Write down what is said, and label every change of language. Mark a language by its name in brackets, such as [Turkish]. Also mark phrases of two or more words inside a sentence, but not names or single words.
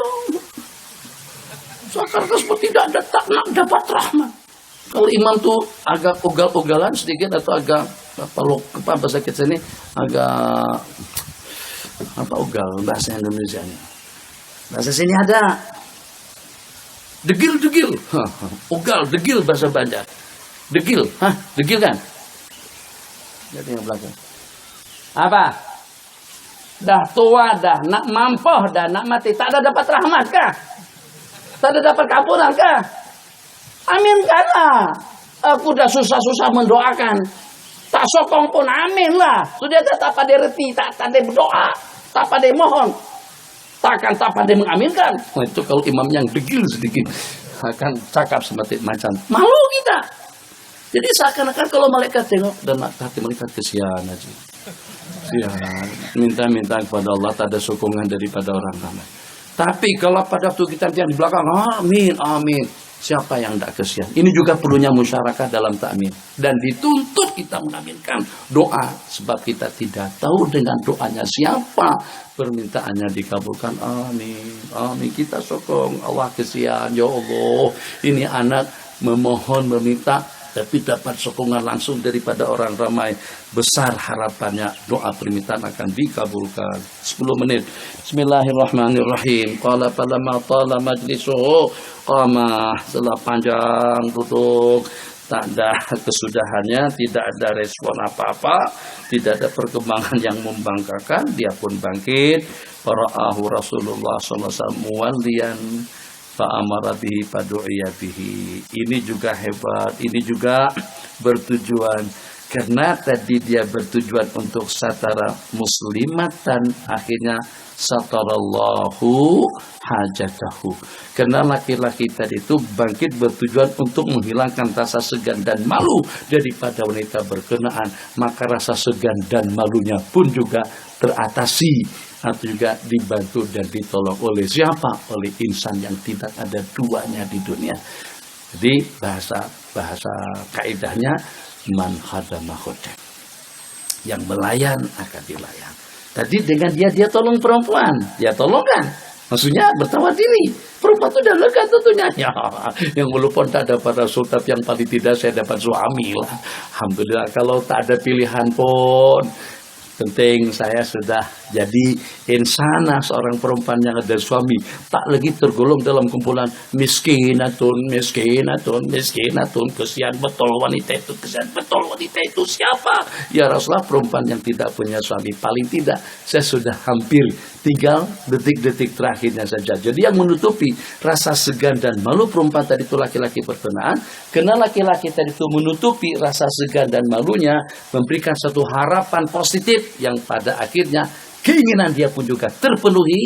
[Malay] Seakan-akan seperti tidak dapat rahmat. Kalau imam tuh agak ugal-ugalan sedikit atau agak apa bahasa kita ini agak apa ugal bahasa Indonesia ini. Bahasa sini ada degil, ugal, degil bahasa Banjar. Degil, degil kan? Jadi yang belakang. Apa? Dah tua dah, nak mampu dah, nak mati, tak ada dapat rahmat kah? Tak ada dapat kampuran kah? Aminkanlah. Aku dah susah-susah mendoakan. Tak sokong pun aminlah. Sudah tak pada reti, tak pada berdoa, tak pada mohon. Takkan tak pada mengaminkan. Itu kalau imam yang degil sedikit akan cakap seperti macam malu kita. Jadi seakan-akan kalau malaikat tengok dan hati malaikat kesian aja. Kesian. Minta-minta kepada Allah tak ada sokongan daripada orang ramai. Tapi kalau pada waktu kita yang di belakang, amin, amin. Siapa yang tidak kesian? Ini juga perlunya masyarakat dalam takmin. Dan dituntut kita mengaminkan doa. Sebab kita tidak tahu dengan doanya siapa. Permintaannya dikabulkan. Amin, amin. Kita sokong. Allah kesian. Ya Allah, ini anak memohon, meminta. Tapi dapat sokongan langsung daripada orang ramai. Besar harapannya doa permintaan akan dikabulkan. 10 menit. Bismillahirrahmanirrahim. [Arabic] قال فلما طال مجلسه قام. [Malay] Setelah panjang duduk, tak ada kesudahannya, tidak ada respon apa-apa, tidak ada perkembangan yang membanggakan, dia pun bangkit. [Arabic] فرآه رسول الله صلى الله عليه وسلم موليا فأمر به فدعي به. [Malay] Ini juga hebat, ini juga bertujuan. Karena tadi dia bertujuan untuk [Arabic] ستر مسلمة, [Malay] akhirnya [Arabic] ستر الله حاجته. [Malay] Karena laki-laki tadi itu bangkit bertujuan untuk menghilangkan rasa segan dan malu daripada wanita berkenaan. Maka rasa segan dan malunya pun juga teratasi atau juga dibantu dan ditolong oleh siapa? Oleh insan yang tidak ada duanya di dunia. Jadi bahasa kaidahnya [Arabic] من خدم خدم. [Malay] Yang melayan akan dilayan. Tadi dengan dia tolong perempuan, dia tolong kan? Maksudnya bertawar diri. Perempuan itu udah lega tentunya. Ya, yang walaupun tak dapat Rasul, tapi yang paling tidak saya dapat suami lah. Alhamdulillah kalau tak ada pilihan pun. Penting saya sudah jadi insana seorang perempuan yang ada suami. Tak lagi tergolong dalam kumpulan miskinatun. Kesian betul wanita itu. Kesian betul wanita itu. Siapa? Ya Rasulullah, perempuan yang tidak punya suami. Paling tidak saya sudah hampir tinggal detik-detik terakhirnya saja. Jadi yang menutupi rasa segan dan malu perempuan tadi itu laki-laki perkenaan. Karena laki-laki tadi itu menutupi rasa segan dan malunya, memberikan satu harapan positif yang pada akhirnya keinginan dia pun juga terpenuhi.